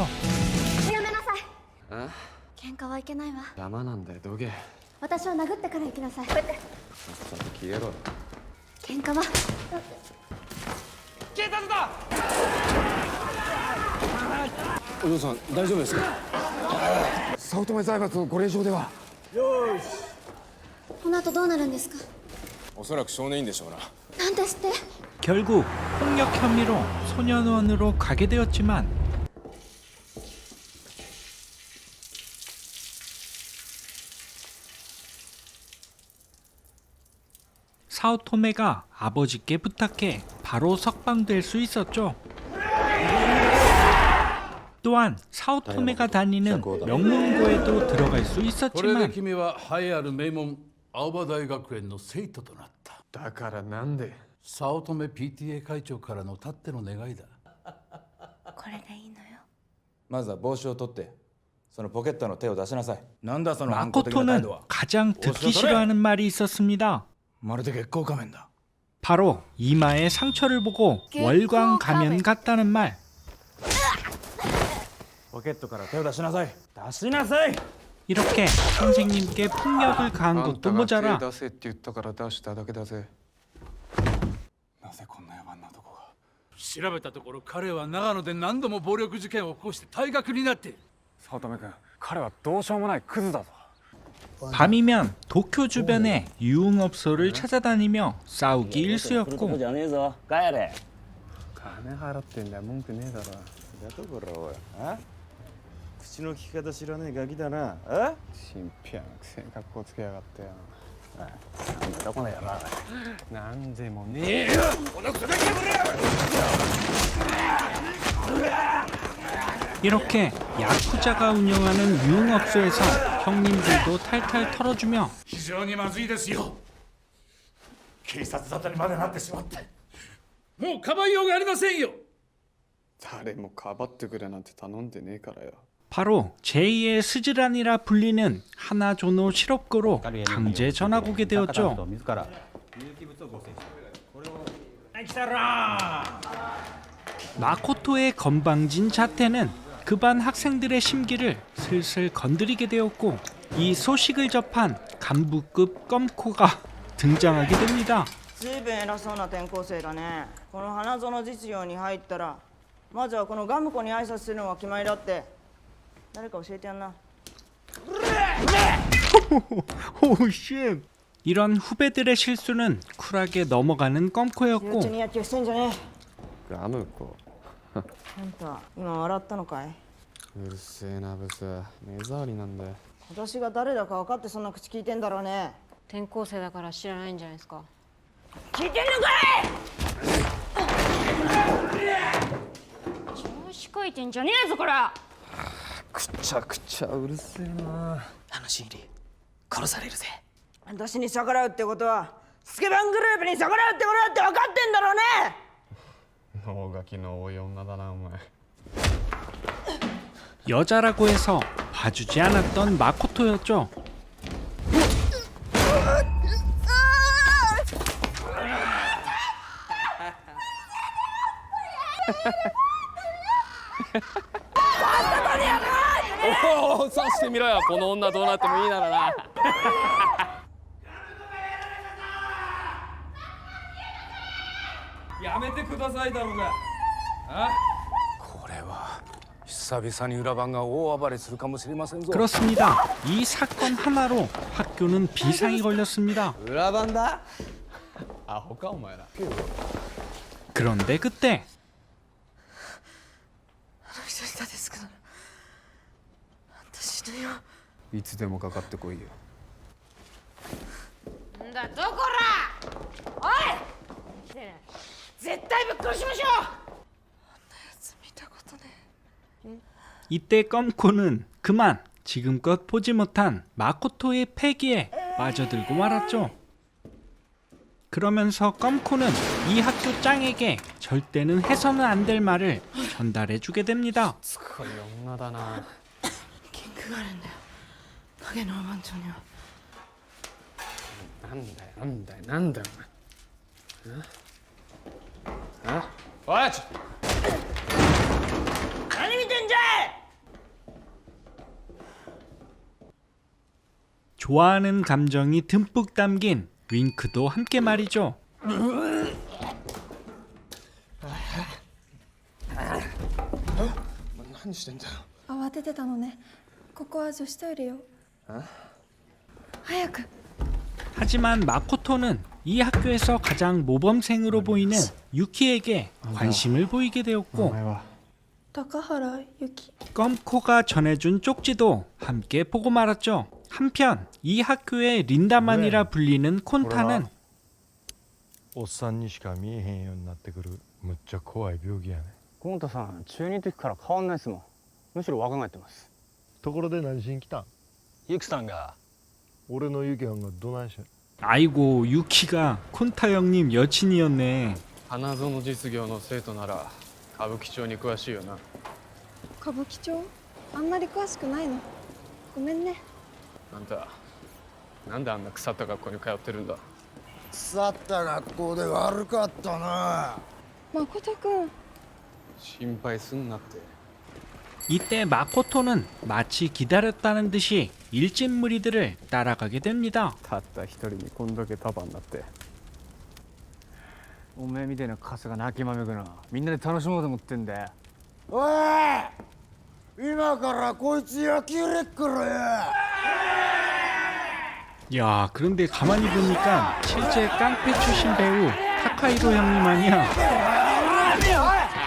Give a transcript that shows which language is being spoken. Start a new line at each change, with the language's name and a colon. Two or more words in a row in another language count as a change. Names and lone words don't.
Japanese: やめなさい。あ喧嘩はいけないわ。邪魔なんだよどけ私を殴ってから行きなさい。こうやってさっさと消えろ喧嘩は。お嬢さん大丈夫ですか早乙女財閥のご令嬢ではこの後どうなるんですか。おそらく少年院でしょうななんですって。
Korean: 결국 폭력 혐의로 소년원으로 가게 되었지만 사오토메가 아버지께 부탁해 바로 석방될 수 있었죠. 또한 사오토메가 다니는 명문고에도 들어갈 수
Japanese: これで
Korean: 있었지만
Japanese: 君は栄えある名門青葉大学園の生徒となった。だからなんで早乙女 PTA 会長からのたっての願いだ。これでいいのよ。まずは帽子を取ってそのポケットの手を出しなさいなんだその反抗的な態
Korean: 마코토는
Japanese: 度は
Korean: 가장 듣기 싫어하는 말이 있었습니다.
Japanese: まるで月光仮面だ
Korean: 바로 이마에 상처를 보고 월광 가면 같다는 말.
Japanese: ポケットから手を出しなさい出しなさい
Korean: 이렇게 선생님께 폭력을 가한
Japanese: あん
Korean: 것도
Japanese: たが手
Korean: 모자라
Japanese: 出せって言ったから出しただけだぜなぜこんな野蛮な男が調べたところ彼は長野で何度も暴力事件を起こして退学になっている。早乙女君彼はどうしようもないクズだぞ
Korean: 밤이면 도쿄 주변의 유흥업소를 찾아다니며 싸우기 일쑤였고
Japanese: じゃねえぞ帰れ金払ってんだよ文句ねえだろだところおい口の利き方知らねえガキだなあチンピラのくせに格好つけやがってよなんだどこの野郎なんでもねえよ
Korean: 이렇게 야쿠자가 운영하는 유흥업소에서 형님들도 탈탈 털어주며
Japanese: 非常にまずいですよ警察沙汰にまでなってしまってもうかばいようがありませんよ誰もかばってくれなんて頼んでねえからよ
Korean: 바로 제2의 스즈란이라 불리는 하나조노 실업고로 강제 전학 오게 되었죠. 마코토의 건방진 자태는 그 반 학생들의 심기를 슬슬 건드리게 되었고 이 소식을 접한 간부급 껌코가 등장하게 됩니다.
Japanese: ずいぶん偉そうな転校生だね。この花園実業に入ったらまずはこのガムコに挨拶するのが決まりだって。誰か教えてやんな。
English: oh shit.
Korean: 이런 후배들의 실수는 쿨하게 넘어가는 껌코였고
Japanese: に野球してんじゃねガムコえ。あんた今笑ったのかい？うるせえなブス目障りなんだよ私が誰だか分かってそんな口聞いてんだろうね。転校生だから知らないんじゃないですか。聞いてんのかい？調子こいてんじゃねえぞこら。くちゃくちゃうるせえな私に逆らうってことはスケバングループに逆らうってことだって分かってんだろうね。大ガキの多い女だなお前
Korean: 여자라고 해서 봐주지 않았던 마코토였죠.
Japanese: おおさしてみろよこの女どうなってもいいならなやめてくださいだろうがこれは久々に裏番が大暴れするかもしれませんぞ
Korean: 그렇습니다. 이 사건 하나로 학교는 비상이 걸렸습니다.
Japanese: 裏番だアホかお前ら
Korean: 그런데 그때
Japanese: いつでもかかってこいよんだどこら。おい。絶対ぶっ殺しましょう。
Korean: 이때 껌코는 그만 지금껏 보지 못한 마코토의 패기에 빠져들고 말았죠. 그러면서 껌코는 이 학교 짱에게 절대는 해서는 안 될 말을 전달해주게 됩니다.
Japanese: すごい女だなキングがあるんだよ。影の番長には。なんだよお前おいちょ何見てんじゃい。
Korean: 좋아하는 감정이 듬뿍 담긴 윙크도 함께 말이죠.
Japanese: 何してんだよ慌ててたのね。ここは女子トイレよ。早く。
Korean: 하지만 마코토는 이 학교에서 가장 모범생으로 보이는 유키에게 관심을 보이게 되었고
Japanese: 高原由紀。
Korean: 껌코가 전해준 쪽지도 함께 보고 말았죠. 한편 이 학교의 린다만이라 불리는 콘타는
Japanese: おっさんにしか見えへんようになってくるむっちゃ怖い病気やねコンタさん中2の時から変わんないですもんむしろ若返ってますところで何しに来たんユキさんが俺のユキはんがどないし
Korean: 아이고 유키가 콘타 형님 여친이었네.
Japanese: 花園実業の生徒なら歌舞伎町に詳しいよな歌舞伎町あんまり詳しくないの。ごめんね。あんたなんであんな腐った学校に通ってるんだ腐った学校で悪かったな誠くん。心配すんなって
Korean: 이때 마코토는 마치 기다렸다는 듯이 일진 무리들을 따라가게 됩니다.
Japanese: たった一人にこんだけ束になっておめえみたいなカスが泣きまめくなみんなで楽しもうと思ってんだよおい今からこいつ焼き入れっからや
Korean: 야, 그런데 가만히 보니까 실제 깡패 출신 배우 타카히로 형님 아니야?